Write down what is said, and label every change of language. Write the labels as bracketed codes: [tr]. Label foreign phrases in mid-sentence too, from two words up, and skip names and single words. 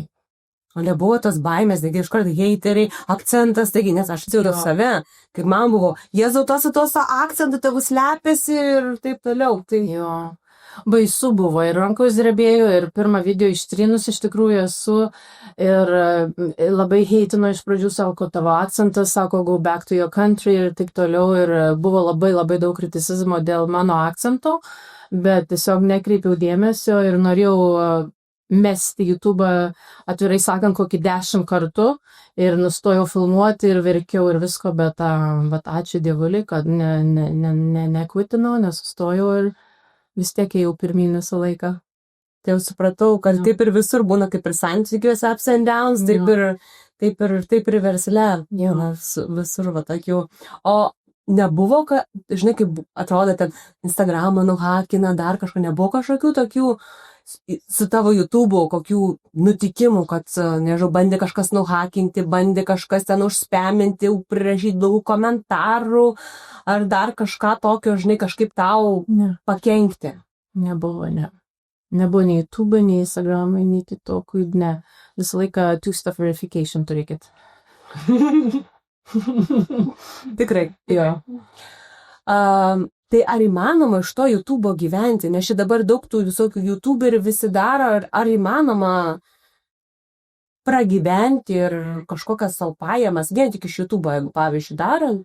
[lt] O nebuvo tos baimės, taigi iškart heiteriai, akcentas, taigi, nes aš atsiūriau save, kaip man buvo, Jėzau, tos akcentų tegu slepiasi ir taip toliau. Tai jo, baisu buvo ir rankos drebėjo ir pirmą video ištrynus iš tikrųjų esu ir labai heitino iš pradžių, sako, tavo akcentas, sako, [en] go back to your country [lt] ir taip toliau, ir buvo labai daug kriticizmo dėl mano akcento, bet tiesiog nekreipiau dėmesio ir norėjau mesti YouTube'ą, atvirai sakant, kokį 10 kartų ir nustojau filmuoti ir verkiau ir visko, bet ačiū Dievuliui, kad nekvitinau, nesustojau ir vis tiek ėjau pirmyn visą laiką. Tai jau supratau, kad taip ir visur būna, kaip ir santykiuose [en] ups and downs, [lt] taip ir versle, visur tokių. O nebuvo, žinai, kaip atrodo, ten Instagramą nuhakina, dar kažko, nebuvo kažkokių tokių su tavo YouTube'u, kokių nutikimų, kad, nežinau, bandė kažkas nuhakinti, bandė kažkas ten užspaminti, prirašyti daug komentarų, ar dar kažką tokio, žinai, kažkaip tau pakenkti? Nebuvo, ne. Nebuvo nei YouTube, nei Instagram, nei TikTok'ui, ne. Visą laiką [en] two-step verification [lt] turėkit. Tikrai. Jo. Tai ar įmanoma iš to YouTube'o gyventi? Nes čia dabar daug tų visokių YouTuberių visi daro. Ar įmanoma pragyventi ir kažkokias savo pajamas, vien tik iš YouTube'o, jeigu pavyzdžiui darant?